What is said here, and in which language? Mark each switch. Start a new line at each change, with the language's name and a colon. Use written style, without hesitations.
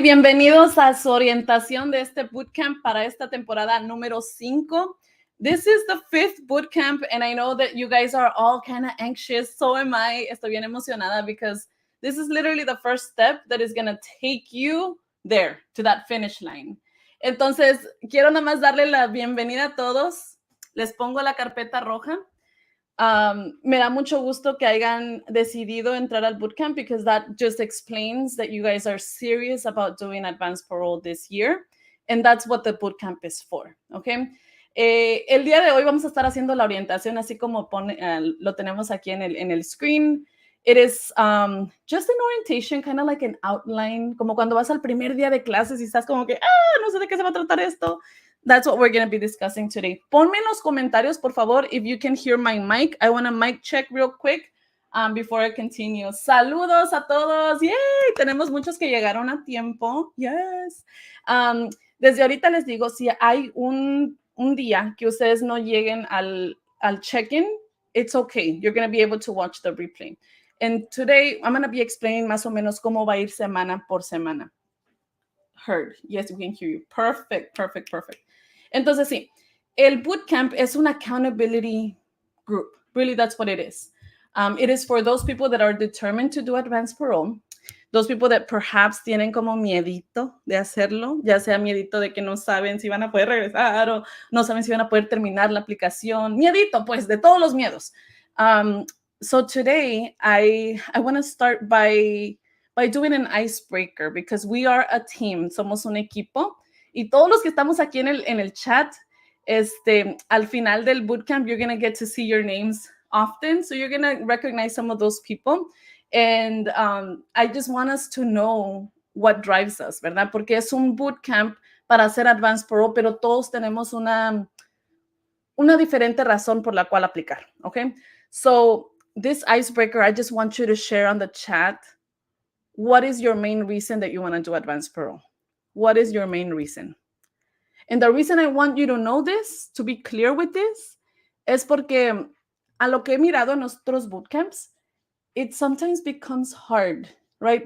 Spanish: Bienvenidos a su orientación de este bootcamp para esta temporada número 5.
English: This is the 5th bootcamp and I know that you guys are all kind of anxious. So am I.
Spanish: Estoy bien emocionada
English: because this is literally the first step that is going to take you there to that finish line.
Spanish: Entonces, quiero nada más darle la bienvenida a todos. Les pongo la carpeta roja. Me da mucho gusto que hayan decidido entrar al bootcamp
English: because that just explains that you guys are serious about doing Advance Parole this year. And that's what the bootcamp is for, okay?
Spanish: El día de hoy vamos a estar haciendo la orientación así como lo tenemos aquí en el screen.
English: It is just an orientation, kind of like an outline,
Spanish: como cuando vas al primer día de clases y estás como que, no sé de qué se va a tratar esto.
English: That's what we're going to be discussing today.
Spanish: Ponme en los comentarios, por favor,
English: if you can hear my mic. I want a mic check real quick before I continue.
Spanish: Saludos a todos. Yay, tenemos muchos que llegaron a tiempo. Yes. Desde ahorita les digo, si hay un día que ustedes no lleguen al check-in,
English: it's okay. You're going to be able to watch the replay. And today, I'm going to be explaining
Spanish: más o menos cómo va a ir semana por semana.
English: Heard. Yes, we can hear you. Perfect.
Spanish: Entonces, sí, el bootcamp es un accountability group.
English: Really, that's what it is. It is for those people that are determined to do Advance Parole, those people that perhaps
Spanish: tienen como miedito de hacerlo, ya sea miedito de que no saben si van a poder regresar o no saben si van a poder terminar la aplicación. Miedito, pues, de todos los miedos.
English: So today, I want to start by doing an icebreaker because we are a team,
Spanish: somos un equipo. Y todos los que estamos aquí en el chat, al final del bootcamp,
English: you're going to get to see your names often. So you're going to recognize some of those people. And I just want us to know what drives us, ¿verdad?
Spanish: Porque es un bootcamp para hacer Advance Parole, pero todos tenemos una diferente razón por la cual aplicar, okay?
English: So this icebreaker, I just want you to share on the chat, what is your main reason that you want to do Advance Parole? What is your main reason? And the reason I want you to know this, to be clear with this,
Spanish: es porque a lo que he mirado en nuestros bootcamps,
English: it sometimes becomes hard, right?